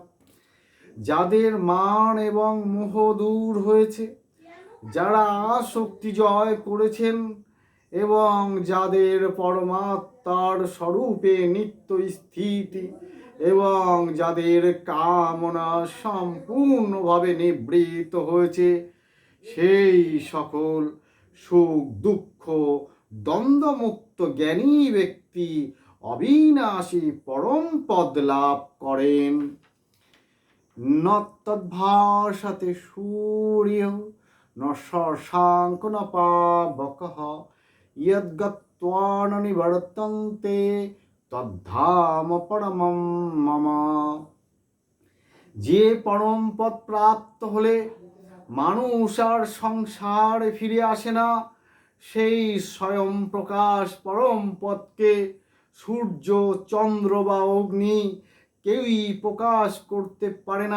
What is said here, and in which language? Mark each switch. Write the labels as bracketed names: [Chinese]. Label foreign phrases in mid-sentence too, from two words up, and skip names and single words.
[Bangla] যাদের মান এবং মোহ দূর হয়েছে, যারা আসক্তি জয় করেছেন এবং যাদের পরমাত্মার স্বরূপে নিত্য স্থিতি এবং যাদের কামনা সম্পূর্ণভাবে নিবৃত্ত হয়েছে, সেই সকল সুখ দুঃখ দ্বন্দ্বমুক্ত জ্ঞানী ব্যক্তি অবিনাশী পরম পদ লাভ করেন। [Sanskrit] ন তদ্ভাসতে সূর্য ন শশাঙ্ক ন পাবকঃ यद्गत्वा ত্বন নিবর্তন্তে তদ্ধাম পরমম মম। [Bangla] যে পরম পদ প্রাপ্ত হলে মানুষ আর সংসারে ফিরে আসে না, সেই স্বয়ং প্রকাশ পরম পদকে সূর্য, চন্দ্র বা অগ্নি কেউই প্রকাশ করতে পারে না।